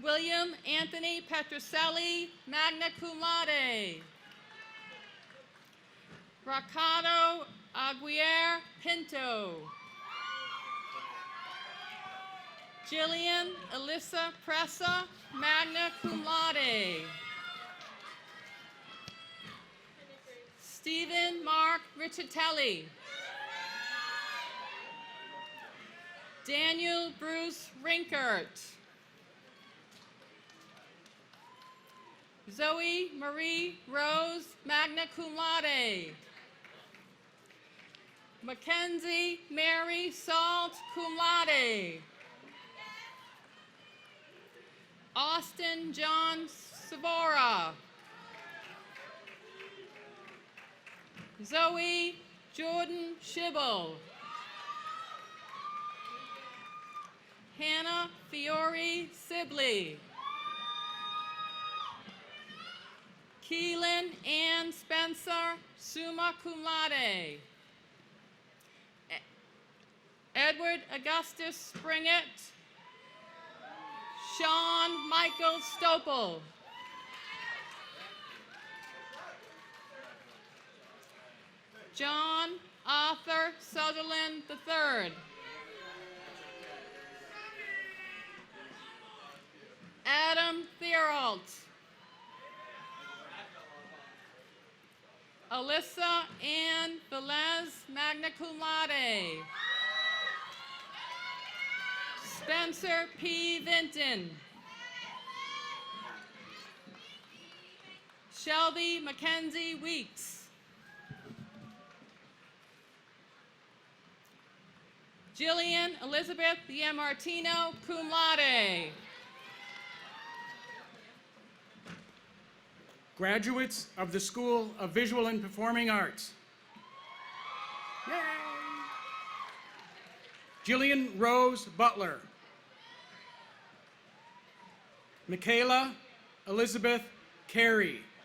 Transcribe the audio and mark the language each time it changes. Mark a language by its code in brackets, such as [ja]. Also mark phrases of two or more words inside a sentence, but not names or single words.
[en] William Anthony Petroselli, [la] magna cum laude. [en] Ricardo Aguirre Pinto. Jillian Alyssa Pressa, [la] magna cum laude. [en] Stephen Mark Riccitelli. Daniel Bruce Rinkert. Zoe Marie Rose, [la] magna cum laude. [en] Mackenzie Mary Salt, [la] cum laude. [en] Austin John Savora. Zoe Jordan Schibel. Hannah Fiore Sibley. Keelan Ann Spencer, [la] summa cum laude. [en] Edward Augustus Springett. Sean Michael Stopel. John Arthur Sutherland III. Adam Thieralt. Alyssa Ann Velez, [la] magna cum laude. [en] Spencer P. Vinton. Shelby Mackenzie Weeks. Jillian Elizabeth Martino, [la] cum laude. [en] Graduates of the School of Visual and Performing Arts. Yay! Jillian Rose Butler. Michaela Elizabeth Carey.